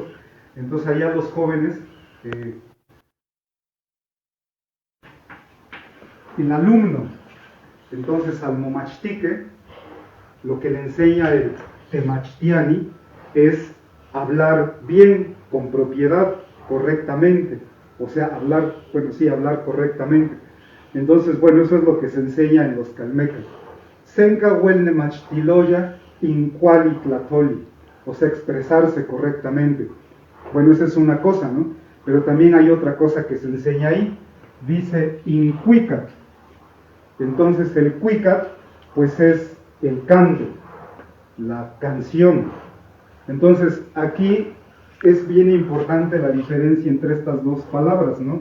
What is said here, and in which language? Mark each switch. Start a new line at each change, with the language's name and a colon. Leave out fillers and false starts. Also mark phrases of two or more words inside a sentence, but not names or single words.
Spanish: Entonces allá los jóvenes, el alumno, entonces al momachtique, lo que le enseña el temachtiani es hablar bien, con propiedad, correctamente, o sea, hablar, bueno, sí, hablar correctamente. Entonces, bueno, eso es lo que se enseña en los calmecas.
Classical Nahuatl: Senka huelne machtiloya inquali tlatoli,
Spanish: o sea, expresarse correctamente. Bueno, esa es una cosa, ¿no? Pero también hay otra cosa que se enseña ahí, dice inquicat. Entonces el quicat, pues es el canto, la canción. Entonces aquí es bien importante la diferencia entre estas dos palabras, ¿no?